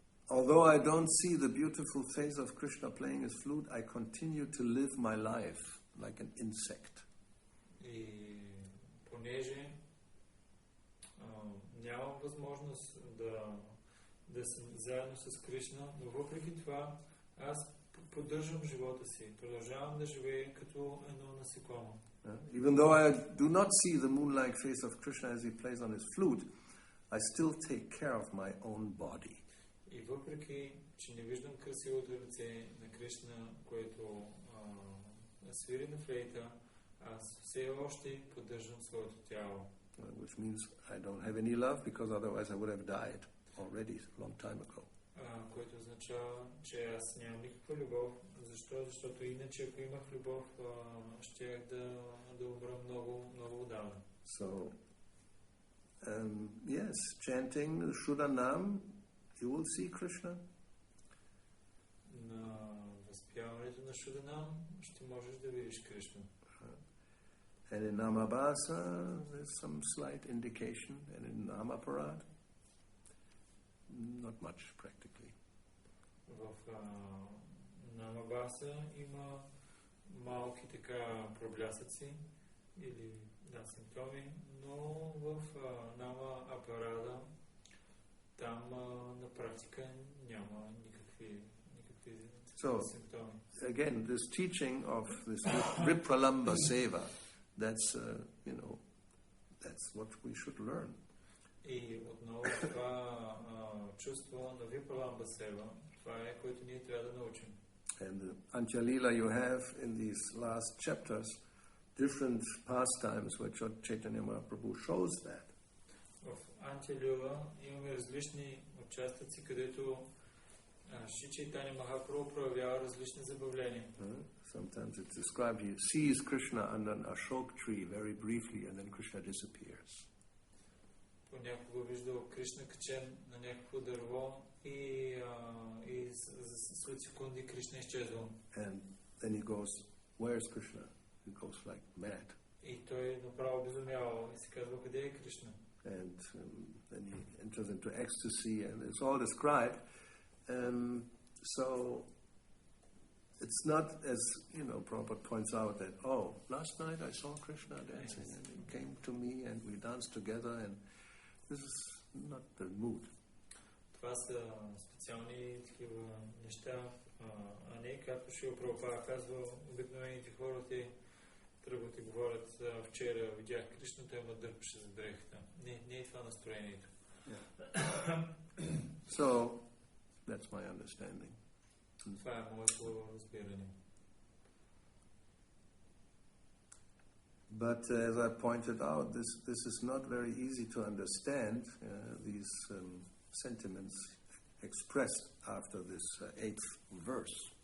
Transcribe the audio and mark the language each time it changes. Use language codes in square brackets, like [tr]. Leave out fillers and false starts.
[en] Although I don't see the beautiful face of Krishna playing his flute, I continue to live my life like an insect. [bg] И понеже нямам възможност да съм заедно с Кришна, но въпреки това аз поддържам живота си, продължавам да живея като едно насекомо. [en] Even though I do not see the moon-like face of Krishna as he plays on his flute, I still take care of my own body. [bg] И въпреки, че не виждам красивото лице на Кришна, което свири на флейта, аз все още поддържам своето тяло. [en] Which means I don't have any love, because otherwise I would have died already a long time ago. [bg] Което означава, че аз нямам никаква любов. Защо? Защото иначе, ако имах любов, щях да умра много отдавна. [en] So, yes, chanting Shuddhanam, you will see Krishna. [bg] На възпяването на Шуданам ще можеш да видиш Кришна. [en] And in Namabhasa, there's some slight indication, and in Namaparad, not much practically. [bg] В Намабаса има малки така проблясъци или симптоми, но в Нама Апарада там на практика няма никакви [en] symptoms. Again, this teaching of this Vipralamba Seva, that's that's what we should learn. [bg] И отново това чувство на Випаламба Сева. Това е, което ние трябва да научим. [en] And the Antya-lila you have in these last chapters different pastimes where Chaitanya Mahaprabhu shows that. [bg] В Антя-лила имаме различни участъци, където Шри Чайтаня Махапрабху проявява различни забавления. [en] Sometimes it's described, he sees Krishna under an ashok tree very briefly and then Krishna disappears. [bg] Понякога виждал Кришна качен на някакво дърво и след секунди Кришна изчезвал. [en] And then he goes, where is Krishna? He goes like mad. [bg] И той направо безумявал и се казва, къде е Кришна? [en] And then he enters into ecstasy and it's all described. So it's not as, Prabhupada points out that, last night I saw Krishna dancing and he came to me and we danced together and this is not the mood. [bg] Това са специални такива неща, а не както Шрила Прабхупада казва, обикновените хора те тръгват и говорят, вчера видях Кришна, той ме дърпаше за дрехата. Не е това настроението. [en] Yeah. So, that's my understanding. [bg] Това е моето разбиране. [en] But as I pointed out, this is not very easy to understand, these sentiments expressed after this 8th verse.